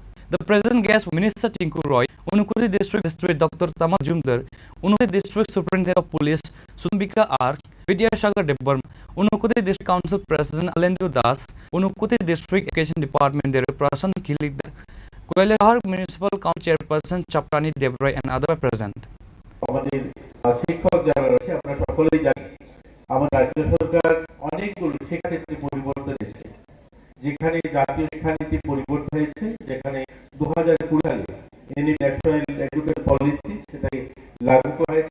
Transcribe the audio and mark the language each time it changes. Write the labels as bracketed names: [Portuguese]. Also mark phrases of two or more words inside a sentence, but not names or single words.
[English] The present guest Minister Tinku Roy, Unukudi District Dr. Tama Jumdar, Unukudi District Superintendent of Police Sumbika R, Vidyasagar Debbar, Unukudi District Council President Alendra Das, Unukudi District Education Department Director Prasan Kilik, Koilahar Municipal Council Chairperson Chaprani Debray and other present. [Bangla] আমাদের শিক্ষক যারা রয়েছে আমরা সকলেই জানি আমাদের রাজ্য সরকার অনেকগুলো শিক্ষাক্ষেত্রে পরিবর্তন এসেছে, যেখানে জাতীয় শিক্ষানীতি পরিবর্তন হয়েছে, যেখানে 2020 সালে [English] National Education Policy [Bangla] সেটাকে লাগু করা হয়েছে।